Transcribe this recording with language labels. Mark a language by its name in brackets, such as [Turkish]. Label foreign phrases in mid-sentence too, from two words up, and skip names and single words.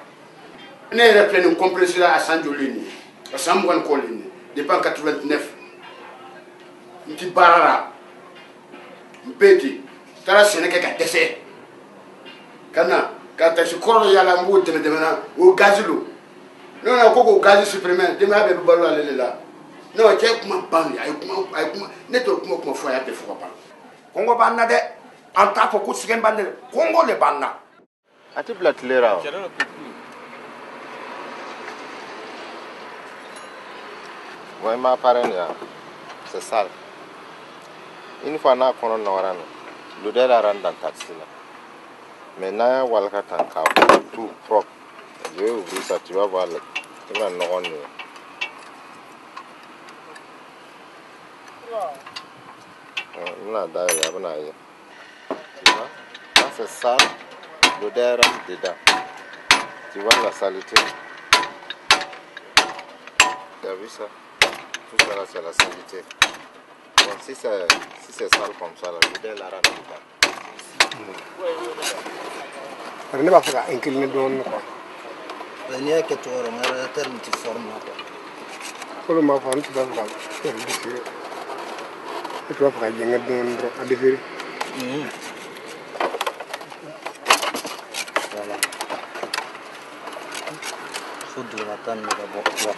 [Bambara] ne yɛrɛ filɛ nin compressé a san joli nin ye a san 20 kɔ nin ye [French] depuis en 89 [Bambara] n ti baara la n bɛ ten n taara sɛnɛ kɛ ka dɛsɛ ka na ka taxi kɔrɔ dɔ yaala n b'o dɛmɛ na o gazi lo ne ko ko k'o gazi supprimer denbaya bɛɛ bɛ balo ale de la ne ko cɛ kuma ban a ye kuma ne t'o kuma fɔ a y'a bɛɛ fɔ ka ban kɔngɔ b'an na dɛ an t'a fɔ ko sɛgɛn b'an na dɛ kɔngɔ de b'an na a tɛ bila tile ra o bon i ma [French] appareil là c'est sale une fois [Bambara] n'a kɔnɔ nɔgɔra na [French] l'odeur a rendu dans taxi là mais [Bambara] n'a walaka tan k'a [French] tout propre je vais ouvrir ça tu vas voir le il va [Bambara] nɔgɔ nin bɛna dayɛlɛ a bɛna ye [French] tu vois ça c'est sale l'odeur rentre dedans tu vois la saleté tu as vu ça tout ça là c'est la saleté bon si c'est sale comme ça là l'odeur la rentre dedans [Bambara] ne b'a fɛ ka incliner dɔɔnin quoi n'i y'a kɛ cogo wɛrɛ ma radiateur nin tɛ [French] forme quoi [Bambara] fɔlɔ m'a fɔ n tun b'a fɛ ka déférer ne tun b'a fɛ ka jɛngɛ dɔɔnin dɔrɔn a déférer voilà fo dugumata nin ka bɔ